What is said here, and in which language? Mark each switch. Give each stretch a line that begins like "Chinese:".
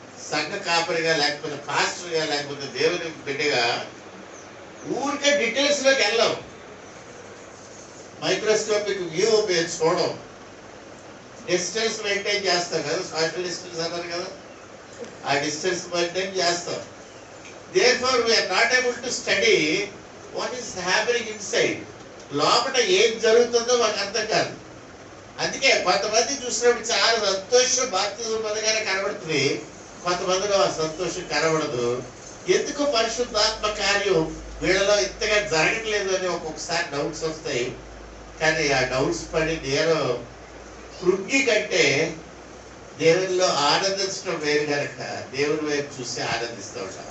Telugu: సంఘ కాపరిగా లేకపోతే పాస్టర్గా లేకపోతే దేవుని బిడ్డగా ఊరికే డీటెయిల్స్లోకి వెళ్ళాం. మైక్రోస్కోపిక్ వ్యూ మేము చూడం, డిస్టెన్స్ మెయింటైన్ చేస్తాం కదా, సోషల్ డిస్టెన్స్ అన్నారు కదా, ఆ డిస్టెన్స్ మెయింటైన్ చేస్తాం.
English: Therefore, we are not able to study what is happening inside.
Telugu: లోపల ఏం జరుగుతుందో మాకు అర్థం కాదు. అందుకే కొంతమంది చూసినప్పుడు చాలా సంతోషం బాప్తిసం పొందగానే కనబడుతుంది, కొంతమందిలో ఆ సంతోషం కనబడదు. ఎందుకు పరిశుద్ధాత్మ కార్యం వీళ్ళలో ఇంతగా జరగట్లేదు అని ఒక్కొక్కసారి డౌట్స్ వస్తాయి. కానీ ఆ డౌట్స్ పడి నేను కృంగి కంటే దేవునిలో ఆనందించడం వేరు కనుక దేవుని వైపు చూసి ఆనందిస్తూ ఉంటాం.